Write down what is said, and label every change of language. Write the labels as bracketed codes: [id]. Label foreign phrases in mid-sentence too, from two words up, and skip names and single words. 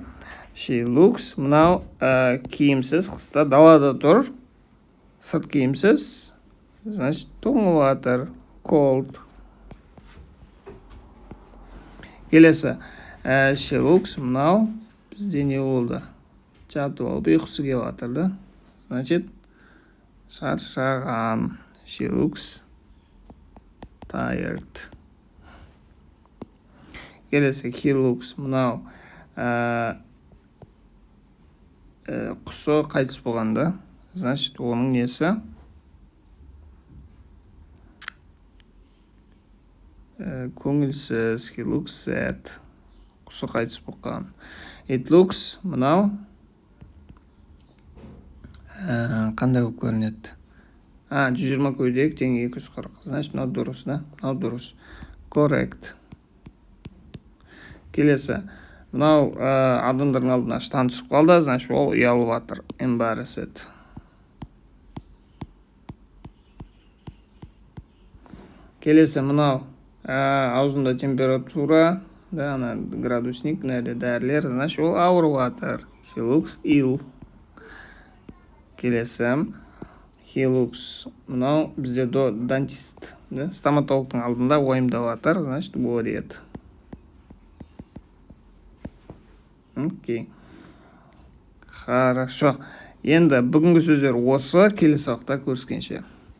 [en] She looks, [kk] мынау киімсіз, қыста далада тұр, сырт киімсіз, значит тоңып жатыр, cold. Келесі. [en] She looks, [kk] мынау бізде не болды? Жатып алып ұйқысы келіп жатыр да, значит шаршаған. [en] She looks tired. [kk] Келесі. [en] He looks, [kk] мынау құсы қайтыс болғанда, значит оның несі көңілсіз. [en] He looks sad. [kk] Құсы қайтыс болған. [en] It looks, [kk] мынау қандай болып көрінеді? 120 көйдек тең 240. Значит мынау дұрыс, да? Мынау дұрыс. [en] Correct. Келесі. [kk] Мынау адамдардың алдына штан түсіп қалды, значит ол ұялып жатыр. [en] Embarrassed. Келесі. [kk] Мынау аузында температура, да, ана градусник, дәрілер, значит ол ауырып жатыр. [en] He looks ill. Келесі. He looks, [kk] мынау бізде дантист, да, стоматологтың алдында уайымдап жатыр, значит worried. [ru] Окей. Хорошо. [kk] Енді бүгінгі сөздер осы, келесі уақытта көріскенше.